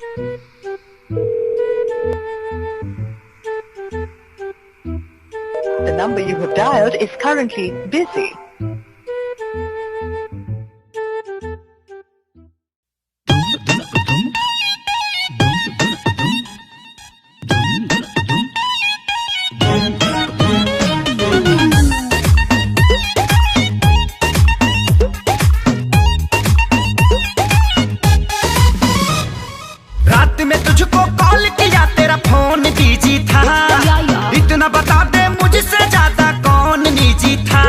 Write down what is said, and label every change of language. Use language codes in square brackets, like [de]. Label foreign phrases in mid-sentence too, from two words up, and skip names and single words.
[en] The number you have dialed is currently busy. [hi] रात में तुझको कॉल किया तेरा फोन बिजी था, इतना बता दे मुझसे ज्यादा कौन निजी था।